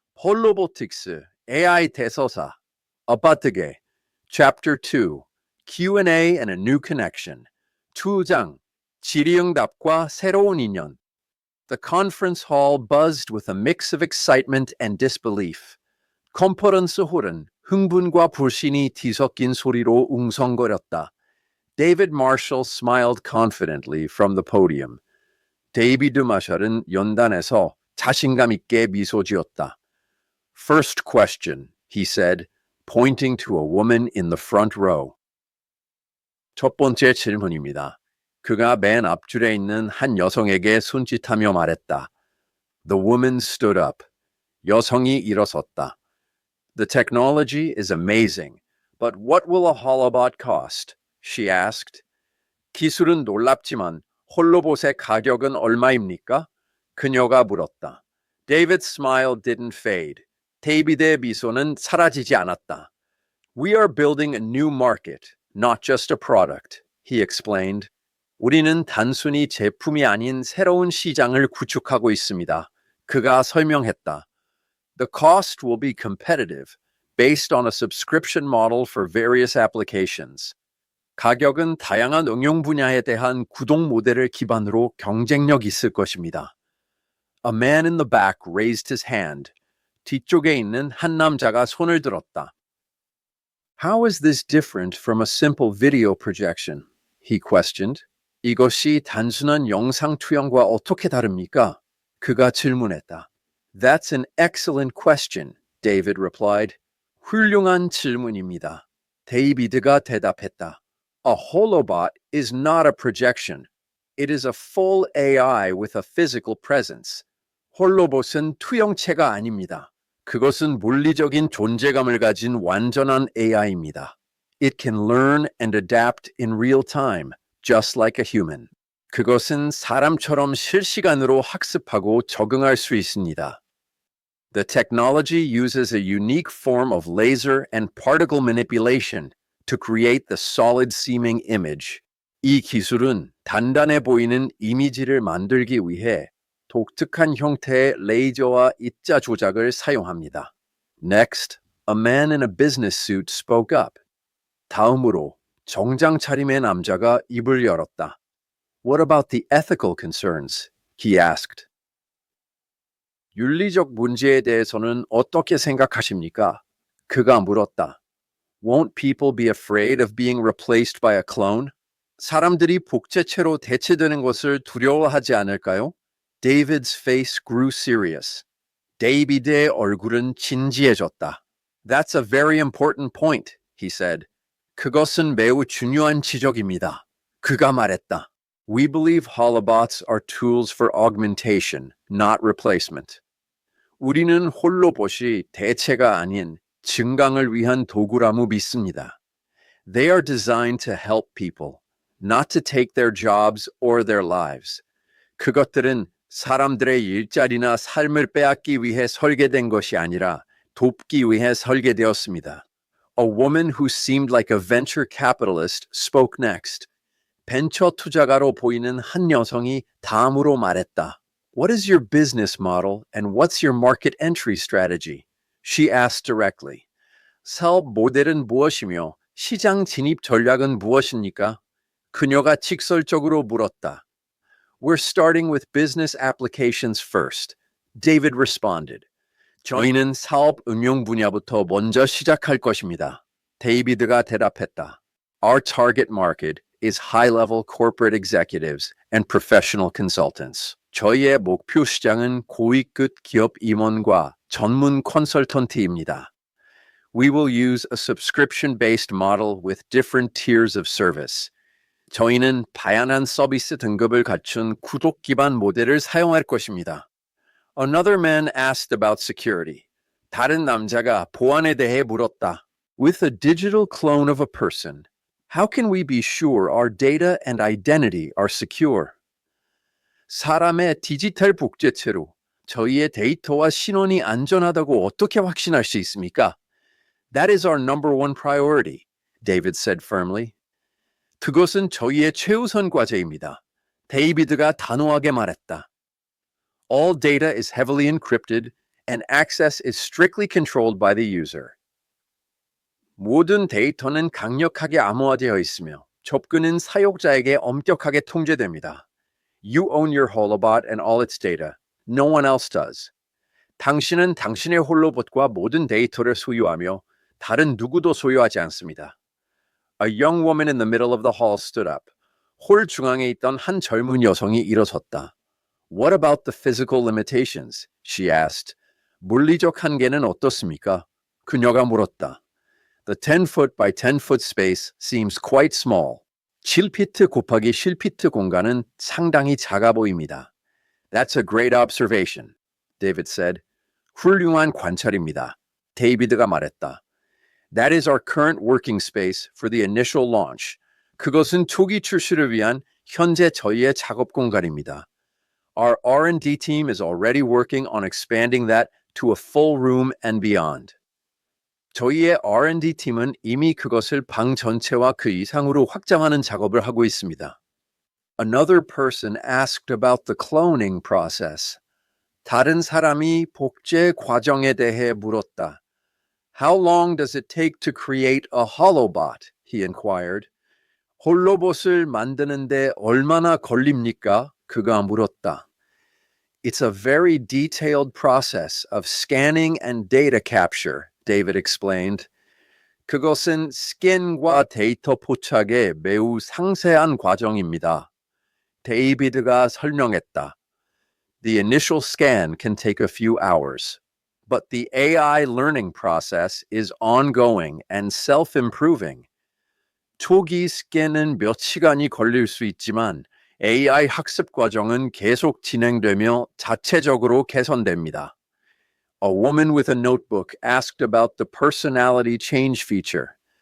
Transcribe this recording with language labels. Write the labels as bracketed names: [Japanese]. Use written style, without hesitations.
[Korean] 홀로보틱스, AI 대서사. 아빠뜨게, [English] Chapter 2, Q&A and a New Connection. [Korean] 2장, 질의응답과 새로운 인연. [English] The conference hall buzzed with a mix of excitement and disbelief. [Korean] 컨퍼런스 홀은 흥분과 불신이 뒤섞인 소리로 웅성거렸다. [English] David Marshall smiled confidently from the podium. [Korean] 데이비드 마샬은 연단에서 자신감 있게 미소 지었다. [English] First question, he said, pointing to a woman in the front row. [Korean] 첫 번째 질문입니다. 그가 맨 앞줄에 있는 한 여성에게 손짓하며 말했다. [English] The woman stood up. [Korean] 여성이 일어섰다. [English] The technology is amazing, but what will a holobot cost? She asked. [Korean] 기술은 놀랍지만 홀로봇의 가격은 얼마입니까? 그녀가 물었다. [English] David's smile didn't fade. [Korean] 데이비드의 미소는 사라지지 않았다. [English] We are building a new market, not just a product, he explained. [Korean] 우리는 단순히 제품이 아닌 새로운 시장을 구축하고 있습니다. 그가 설명했다. [English] The cost will be competitive, based on a subscription model for various applications. [Korean] 가격은 다양한 응용 분야에 대한 구독 모델을 기반으로 경쟁력 있을 것입니다. [English] A man in the back raised his hand. [Korean] 뒤쪽에 있는 한 남자가 손을 들었다. [English] How is this different from a simple video projection? He questioned. [Korean] 이것이 단순한 영상 투영과 어떻게 다릅니까? 그가 질문했다. [English] That's an excellent question, David replied. [Korean] 훌륭한 질문입니다. 데이비드가 대답했다. [English] A holobot is not a projection. It is a full AI with a physical presence. [Korean] 홀로봇은 투영체가 아닙니다. 그것은 물리적인 존재감을 가진 완전한 AI입니다. [English] It can learn and adapt in real time, just like a human. [Korean] 그것은 사람처럼 실시간으로 학습하고 적응할 수 있습니다. [English] The technology uses a unique form of laser and particle manipulation to create the solid-seeming image. [Korean] 이 기술은 단단해 보이는 이미지를 만들기 위해 독특한 형태의 레이저와 입자 조작을 사용합니다. [English] Next, a man in a business suit spoke up. [Korean] 다음으로 정장 차림의 남자가 입을 열었다. [English] What about the ethical concerns? He asked. [Korean] 윤리적 문제에 대해서는 어떻게 생각하십니까? 그가 물었다. [English] Won't people be afraid of being replaced by a clone? [Korean] 사람들이 복제체로 대체되는 것을 두려워하지 않을까요? [English] David's face grew serious. [Korean] 데이비드의 얼굴은 진지해졌다. [English] That's a very important point, he said. [Korean] 그것은 매우 중요한 지적입니다. 그가 말했다. [English] We believe holobots are tools for augmentation, not replacement. [Korean] 우리는 홀로봇이 대체가 아닌 증강을 위한 도구라고 믿습니다. [English] They are designed to help people, not to take their jobs or their lives. [Korean] 그것들은 사람들의 일자리나 삶을 빼앗기 위해 설계된 것이 아니라 돕기 위해 설계되었습니다. [English] A woman who seemed like a venture capitalist spoke next. [Korean] 벤처 투자가로 보이는 한 여성이 다음으로 말했다. [English] What is your business model and what's your market entry strategy? She asked directly. [Korean] 사업 모델은 무엇이며 시장 진입 전략은 무엇입니까? 그녀가 직설적으로 물었다. [English] We're starting with business applications first. David responded. [Korean] 저희는 사업 응용 분야부터 먼저 시작할 것입니다. 데이비드가 대답했다. [English] Our target market is high-level corporate executives and professional consultants. [Korean] 저희의 목표 시장은 고위급 기업 임원과 전문 컨설턴트입니다. [English] We will use a subscription-based model with different tiers of service. [Korean] 저희는 다양한 서비스 등급을 갖춘 구독 기반 모델을 사용할 것입니다. [English] Another man asked about security. [Korean] 다른 남자가 보안에 대해 물었다. [English] With a digital clone of a person, how can we be sure our data and identity are secure? [Korean] 사람의 디지털 복제체로 저희의 데이터와 신원이 안전하다고 어떻게 확신할 수 있습니까? [English] That is our number one priority, David said firmly. [Korean] 그것은 저희의 최우선 과제입니다. 데이비드가 단호하게 말했다. [English] All data is heavily encrypted and access is strictly controlled by the user. [Korean] 모든 데이터는 강력하게 암호화되어 있으며 접근은 사용자에게 엄격하게 통제됩니다. [English] You own your holobot and all its data. No one else does. [Korean] 당신은 당신의 홀로봇과 모든 데이터를 소유하며 다른 누구도 소유하지 않습니다. [English] A young woman in the middle of the hall stood up. [Korean] 홀 중앙에 있던 한 젊은 여성이 일어섰다. [English] What about the physical limitations? She asked. [Korean] 물리적 한계는 어떻습니까? 그녀가 물었다. [English] The 10-foot by 10-foot space seems quite small. [Korean] 7피트 곱하기 7피트 공간은 상당히 작아 보입니다. [English] That's a great observation, David said. [Korean] 훌륭한 관찰입니다. 데이비드가 말했다. [English] That is our current working space for the initial launch. [Korean] 그것은 초기 출시를 위한 현재 저희의 작업 공간입니다. [English] Our R&D team is already working on expanding that to a full room and beyond. [Korean] 저희의 R&D 팀은 이미 그것을 방 전체와 그 이상으로 확장하는 작업을 하고 있습니다. [English] Another person asked about the cloning process. [Korean] 다른 사람이 복제 과정에 대해 물었다. [English] How long does it take to create a holobot? He inquired. [Korean] 홀로봇을 만드는데 얼마나 걸립니까? 그가 물었다. [English] It's a very detailed process of scanning and data capture, David explained. [Korean] 그것은 스캔과 데이터 포착의 매우 상세한 과정입니다. 데이비드가 설명했다. [English] The initial scan can take a few hours, but the AI learning process is ongoing and self-improving. [Korean] 초기 스캔은 몇 시간이 걸릴 수 있지만 AI 학습 과정은 계속 진행되며 자체적으로 개선됩니다. [English] A woman with a notebook asked about the personality change feature.